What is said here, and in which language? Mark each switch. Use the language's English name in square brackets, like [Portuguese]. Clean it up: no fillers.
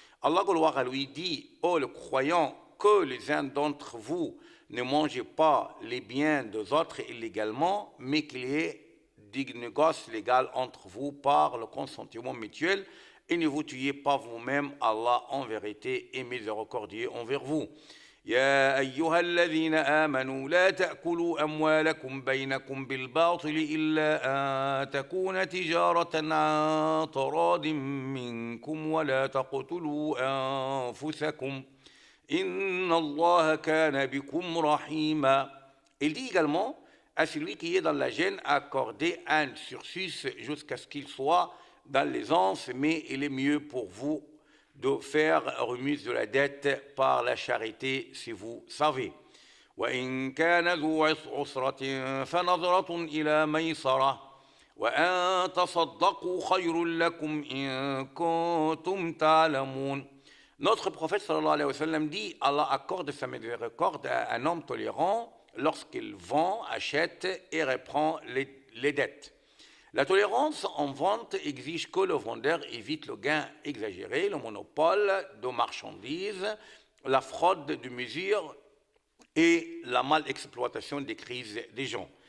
[French] Allah gloire à lui dit, ô le croyant, que les uns d'entre vous ne mangez pas les biens des autres illégalement, mais qu'il y ait des négoces légaux entre vous par le consentement mutuel, et ne vous tuez pas vous-même, Allah en vérité est miséricordieux envers vous. [Arabic] يا أيها الذين آمنوا لا تأكلوا أموالكم بينكم بالباطل إلا أن تكون تجارة عن تراض منكم ولا تقتلوا أنفسكم إن الله كان بكم رحيما. [French] Il dit également à celui qui est dans la gêne accorder un sursis jusqu'à ce qu'il soit dans l'aisance, mais il est mieux pour vous de faire remise de la dette par la charité, si vous savez. [Arabic] وإن كان ذو عسرة فنظرة إلى ميسرة وأن تصدقوا خير لكم إن كنتم تعلمون. [French] Notre prophète sallallahu alayhi wa sallam dit, Allah accorde sa miséricorde à un homme tolérant lorsqu'il vend, achète et reprend les dettes. La tolérance en vente exige que le vendeur évite le gain exagéré, le monopole de marchandises, la fraude de mesures et la mal-exploitation des crises des gens.